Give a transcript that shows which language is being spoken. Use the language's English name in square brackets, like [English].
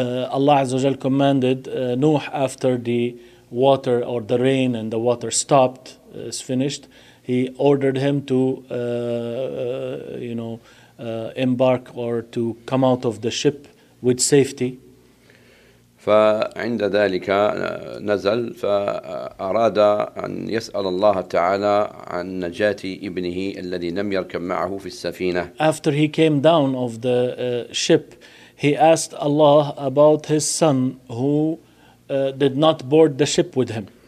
[English] Allah عز وجل commanded Nuh after the water or the rain and the water stopped is finished, he ordered him to embark or to come out of the ship with safety. [Arabic] فعند ذلك نزل فأراد أن يسأل الله تعالى عن نجاة ابنه الذي لم يركب معه في السفينة. [English] After he came down of the ship, he asked Allah about his son who did not board the ship with him.